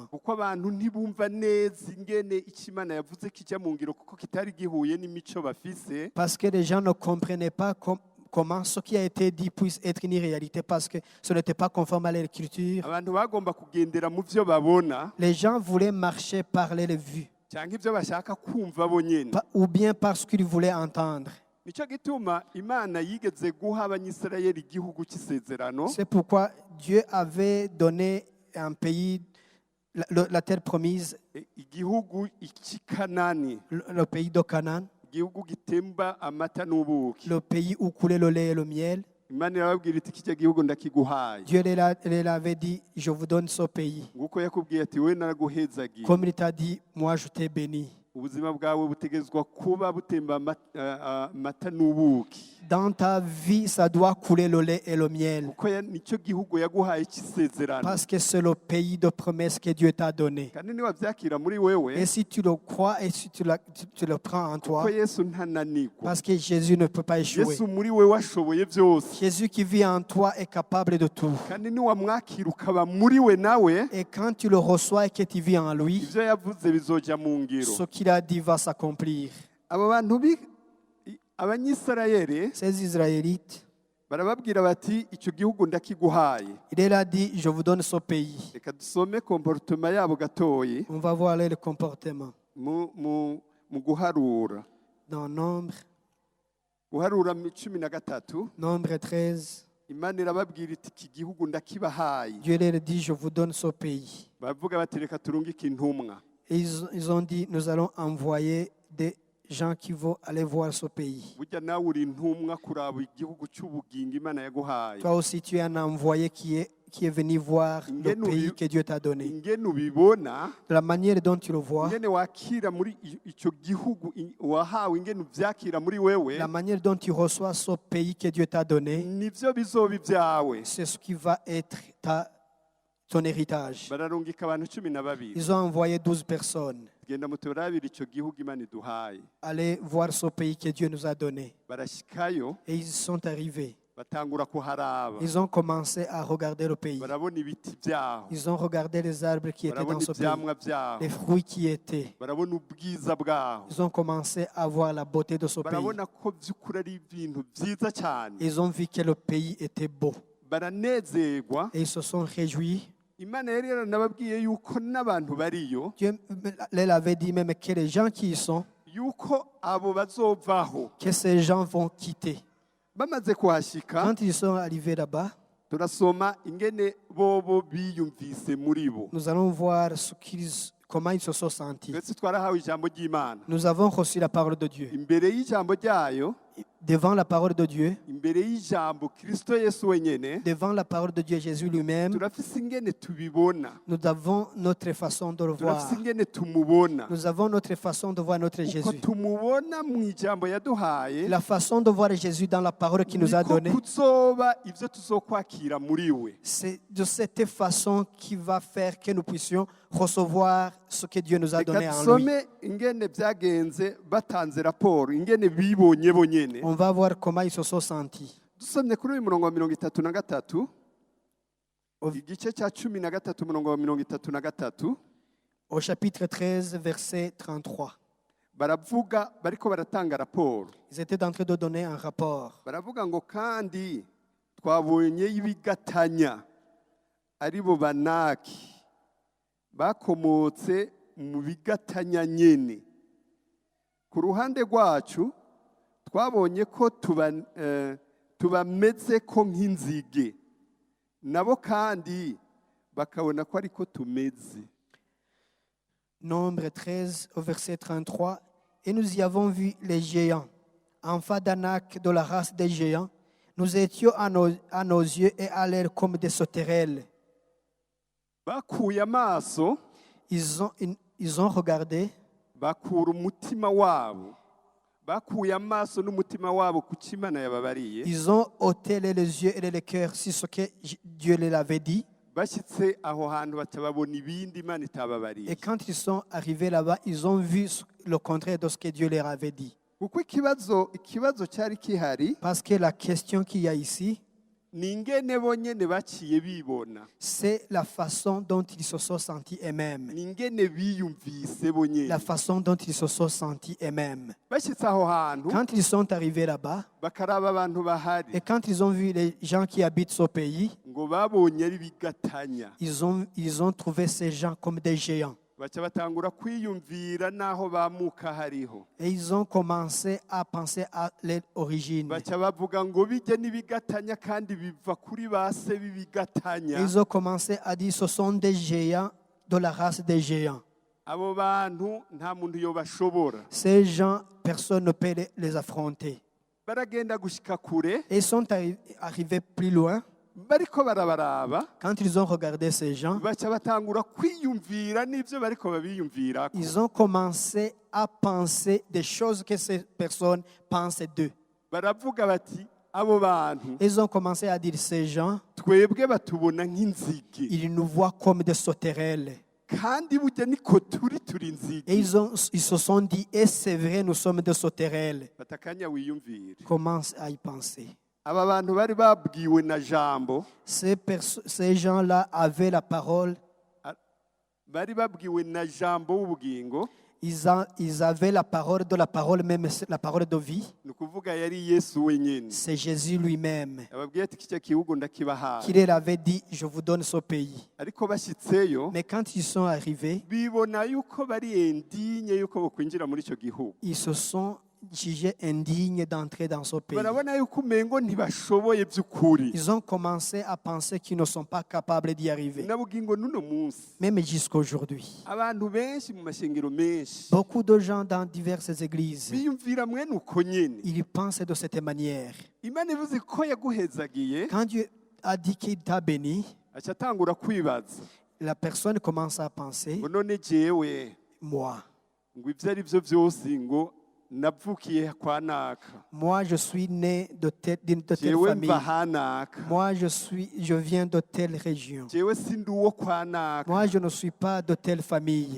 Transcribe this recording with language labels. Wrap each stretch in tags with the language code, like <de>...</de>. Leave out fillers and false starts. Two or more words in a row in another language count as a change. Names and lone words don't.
<rn>Kuko abantu ntibumva neza ingene icyo Imana yavuze kijya mu ngiro, kuko kitari gihuye n'imico bafise.</rn> <fr>Parce que les gens ne comprenaient pas comment ce qui a été dit puisse être une réalité, parce que ce n'était pas conforme à l'écriture.</fr> <rn>Abantu bagomba kugendera mu byo babona</rn> <fr>Les gens voulaient marcher par les vues,</fr> <rn>cyangwa ibyo bashaka kumva bo nyene.</rn> <fr>ou bien parce qu'ils voulaient entendre.</fr> <rn>Nicyo gituma Imana yigeze guha Abanyisirayeli igihugu cy'isezerano,</rn> <fr>C'est pourquoi Dieu avait donné un pays, la terre promise,</fr> <rn>igihugu cy'i Kanani,</rn> <fr>le pays de Canaan,</fr> <rn>igihugu gitemba amata n'ubuki.</rn> <fr>le pays où coulait le lait et le miel.</fr> <rn>Imana irababwira iti kijya gihugu ndakiguhaye.</rn> <fr>Dieu leur avait dit, je vous donne ce pays.</fr> <rn>Nguko yakubwiye ati we naraguhezagiye.</rn> <fr>Comme il t'a dit, moi je t'ai béni.</fr> <rn>Ubuzima bwawe butegezwa kuba butemba amata n'ubuki.</rn> <fr>Dans ta vie, ça doit couler le lait et le miel.</fr> <rn>Kuko nicyo gihugu yaguhaye cy'isezerano.</rn> <fr>Parce que c'est le pays de promesse que Dieu t'a donné.</fr> <rn>Kandi niwabyakira muri wewe,</rn> <fr>Et si tu le crois et si tu le prends en toi,</fr> <rn>kuko Yesu ntananirwa.</rn> <fr>parce que Jésus ne peut pas échouer.</fr> <rn>Yesu muri wewe ashoboye byose.</rn> <fr>Jésus qui vit en toi est capable de tout.</fr> <rn>Kandi niwamwakira ukaba muri we nawe,</rn> <fr>Et quand tu le reçois et que tu vis en lui,</fr> <rn>ibyo yavuze bizoja mu ngiro.</rn> <fr>ce qu'il a dit va s'accomplir.</fr> <rn>Aba bantu Abanyisirayeli</rn> <fr>Ces Israélites,</fr> <rn>barababwira bati icyo gihugu ndakiguhaye.</rn> <fr>il leur a dit, je vous donne ce pays.</fr> <rn>Reka dusome comportement yabo gatoyi</rn> <fr>On va voir le comportement.</fr> <rn>mu guharura.</rn> <fr>Dans Nombre</fr> <rn>Guharura 13,</rn> <fr>Nombre 13,</fr> <rn>Imana irababwira iti iki gihugu ndakibahaye.</rn> <fr>Dieu leur dit, je vous donne ce pays.</fr> <rn>Baravuga bati reka turungike intumwa.</rn> <fr>Et ils ont dit, nous allons envoyer des gens qui vont aller voir ce pays.</fr> <rn>Burya nawe uri intumwa kuraba igihugu cy'ubugingo Imana yaguhaye.</rn> <fr>Toi aussi, tu es un envoyé qui est venu voir le pays que Dieu t'a donné.</fr> <rn>Ingene ubibona,</rn> <fr>De la manière dont tu le vois,</fr> <rn>ingene wakira muri icyo gihugu wahawe, ingene ubyakira muri wewe,</rn> <fr>la manière dont tu reçois ce pays que Dieu t'a donné,</fr> <rn>nivyo bizoba ibyawe.</rn> <fr>c'est ce qui va être ton héritage.</fr> <rn>Bararungika abantu 12.</rn> <fr>Ils ont envoyé 12 personnes.</fr> <rn>Genda muturabira icyo gihugu Imana iduhaye.</rn> <fr>Aller voir ce pays que Dieu nous a donné.</fr> <rn>Barashikayo,</rn> <fr>Et ils sont arrivés.</fr> <rn>batangura kuharaba.</rn> <fr>Ils ont commencé à regarder le pays.</fr> <rn>Barabona ibiti byaho,</rn> <fr>Ils ont regardé les arbres qui étaient dans</fr> <rn>barabona</rn> <fr>ce pays,</fr> <rn>ibyamwa byaho,</rn> <fr>les fruits qui étaient.</fr> <rn>barabona ubwiza bwaho,</rn> <fr>Ils ont commencé à voir la beauté de ce pays.</fr> <rn>barabona ko by'ukuri ari ibintu byiza cyane.</rn> <fr>Ils ont vu que le pays était beau.</fr> <rn>Baranezerwa.</rn> <fr>Et ils se sont réjouis.</fr> <rn>Imana yari yaranababwiye yuko n'abantu bariyo,</rn> <fr>Dieu leur avait dit même que les gens qui y sont,</fr> <rn>yuko abo bazovaho.</rn> <fr>que ces gens vont quitter.</fr> <rn>Bamaze kuhashika,</rn> <fr>Quand ils sont arrivés là-bas,</fr> <rn>turasoma ingene bobo biyumvise muri bo.</rn> <fr>nous allons voir comment ils se sont sentis.</fr> <rn>Twese twarahawe ijambo ry'Imana.</rn> <fr>Nous avons reçu la parole de Dieu.</fr> <rn>Imbere y'ijambo ryayo,</rn> <fr>Devant la parole de Dieu,</fr> <rn>imbere y'ijambo Kristo Yesu wenyene,</rn> <fr>devant la parole de Dieu Jésus lui-même,</fr> <rn>turafise ingene tubibona,</rn> <fr>nous avons notre façon de le voir.</fr> <rn>turafise ingene tumubona.</rn> <fr>Nous avons notre façon de voir notre</fr> <rn>Uko</rn> <fr>Jésus.</fr> <rn>tumubona mu ijambo yaduhaye,</rn> <fr>La façon de voir Jésus dans la parole qu'il nous a</fr> <rn>niko</rn> <fr>donnée,</fr> <rn>kuzoba ivyo tuzokwakira muri we.</rn> <fr>c'est de cette façon qui va faire que nous puissions recevoir ce que Dieu nous a</fr> <rn>Reka</rn> <fr>donné en lui.</fr> <rn>dusome ingene byagenze batanze raporo, ingene bibonye bonyene.</rn> <fr>On va voir comment ils se sont sentis.</fr> <rn>Dusomye kuri uyu murongo wa 33,</rn> <fr>Au-</fr> <rn>igice cya 13 umurongo wa 33,</rn> <fr>Au chapitre 13, verset 33.</fr> <rn>baravuga bariko baratanga raporo.</rn> <fr>Ils étaient en train de donner un rapport.</fr> <rn>Baravuga ngo kandi twabonye ibigatanya ari bo Banaki bakomotse mu bigatanya nyene. Ku ruhande rwacu twabonye ko tubameze ko nk'inzige, nabo kandi bakabona ko ariko tumeze.</rn> <fr>Nombre 13, au verset 33. Et nous y avons vu les géants, enfants d'Anak de la race des géants. Nous étions à nos yeux et à l'air comme des sauterelles.</fr> <rn>Bakuye amaso,</rn> <fr>Ils ont regardé,</fr> <rn>bakura umutima wabo, bakuye amaso n'umutima wabo ku cyo Imana yababariye</rn> <fr>Ils ont ôté les yeux et les cœurs sur ce que Dieu leur avait dit.</fr> <rn>bashyitse aho hantu batababona ibindi Imana</rn> <fr>Et</fr> <rn>itababariye</rn> <fr>quand ils sont arrivés là-bas, ils ont vu le contraire de ce que Dieu leur avait dit.</fr> <rn>kuko ikibazo cyari kihari</rn> <fr>Parce que la question qu'il y a ici,</fr> <rn>ni ingene bonyene baciye bibona</rn> <fr>c'est la façon dont ils se sont sentis eux-mêmes.</fr> <rn>ni ingene biyumvise bonyene</rn> <fr>La façon dont ils se sont sentis eux-mêmes.</fr> <rn>bashyitse aho hantu</rn> <fr>Quand ils sont arrivés là-bas,</fr> <rn>bakaraba abantu bahari</rn> <fr>et quand ils ont vu les gens qui habitent ce pays,</fr> <rn>ngo babonye ari bigatanya</rn> <fr>ils ont trouvé ces gens comme des géants.</fr> <rn>baca batangura kwiyumvira n'aho bamuka hariho</rn> <fr>Et ils ont commencé à penser à leur origine.</fr> <rn>baca bavuga ngo bijye n'ibigatanya kandi biva kuri ba se</rn> <fr>Et</fr> <rn>b'ibigatanya</rn> <fr>ils ont commencé à dire ce sont des géants de la race des géants.</fr> <rn>abo bantu nta muntu yobashobora</rn> <fr>Ces gens, personne ne peut les affronter.</fr> <rn>baragenda gushika kure</rn> <fr>Et ils sont arrivés plus loin.</fr> <rn>bariko barabaraba</rn> <fr>Quand ils ont regardé ces gens,</fr> <rn>baca batangura kwiyumvira n'ibyo bariko babiyumvirako</rn> <fr>ils ont commencé à penser des choses que ces personnes pensent d'eux.</fr> <rn>baravuga bati abo bantu</rn> <fr>Ils ont commencé à dire ces gens,</fr> <rn>twebwe batubona nk'inzige</rn> <fr>ils nous voient comme des sauterelles.</fr> <rn>kandi burya niko turi</rn> <fr>Et</fr> <rn>inzige</rn> <fr>ils se sont dit, et c'est vrai, nous sommes des sauterelles.</fr> <rn>batakanya wiyumvire</rn> <fr>Commence à y penser.</fr> <rn>aba bantu bari babwiwe na jambo</rn> <fr>Ces gens-là avaient la parole,</fr> <rn>bari babwiwe na jambo w'ubugingo</rn> <fr>ils avaient la parole de la parole, même la parole de vie.</fr> <rn>ni ukuvuga yari yesu wenyine</rn> <fr>C'est Jésus lui-même</fr> <rn>ababwiye ati kicya gihugu ndakibahaye</rn> <fr>qui leur avait dit, je vous donne ce pays.</fr> <rn>ariko bashyitseyo</rn> <fr>Mais quand ils sont arrivés,</fr> <rn>bibona yuko bari endinye yuko bokwinjira muri icyo gihugu</rn> <fr>ils se sont jugés indignes d'entrer dans ce pays.</fr> <rn>barabona yuko umengo ntibashoboye by'ukuri</rn> <fr>Ils ont commencé à penser qu'ils ne sont pas capables d'y arriver.</fr> <rn>na bugingo n'uno munsi</rn> <fr>Même jusqu'aujourd'hui.</fr> <rn>abantu benshi mu mashengero menshi</rn> <fr>Beaucoup de gens dans diverses églises,</fr> <rn>biyumvira mwene uko nyene</rn> <fr>ils pensent de cette manière.</fr> <rn>imana ivuze ko yaguhezagiye</rn> <fr>Quand Dieu a dit qu'il t'a béni,</fr> <rn>aca atangura kwibaza</rn> <fr>la personne commence à penser,</fr> <rn>ngo none jewe</rn> <fr>moi.</fr> <rn>ngo ibyo ari byo byose ngo navukiye kwa naka</rn> <fr>Moi, je suis né d'une telle</fr> <rn>jewe</rn> <fr>famille.</fr> <rn>mva hanaka</rn> <fr>Moi, je viens de telle région.</fr> <rn>jewe sindi uwo kwa naka</rn> <fr>Moi, je ne suis pas de telle famille.</fr>